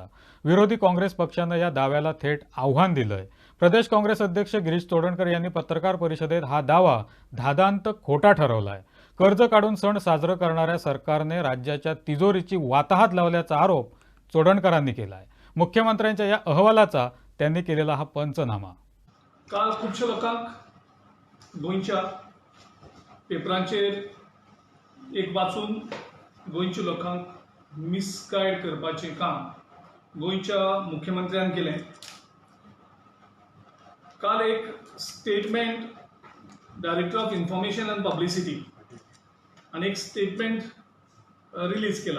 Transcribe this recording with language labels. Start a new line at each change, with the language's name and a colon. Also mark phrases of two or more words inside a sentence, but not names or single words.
Marathi: विरोधी काँग्रेस पक्षानं या दाव्याला थेट आव्हान दिलंय. प्रदेश काँग्रेस अध्यक्ष गिरीश चोडणकर यांनी पत्रकार परिषदेत हा दावा धादांत खोटा ठरवलाय. कर्ज काढून सण साजरं करणाऱ्या सरकारने राज्याच्या तिजोरीची वाताहत लावल्याचा आरोप चोडणकरांनी केलाय. मुख्यमंत्र्यांच्या या अहवालाचा त्यांनी केलेला हा पंचनामा.
Konkani: काल खुबशा लोकांक गोंयच्या पेपरांचेर एक वाचून गोंयच्या लोकांक मिसगायड करपाचें काम गोंयच्या मुख्यमंत्र्यान केलें. काल एक स्टेटमेंट डायरेक्टर ऑफ इन्फॉर्मेशन अँड पब्लिसिटी आनी एक स्टेटमेंट रिलीज केला.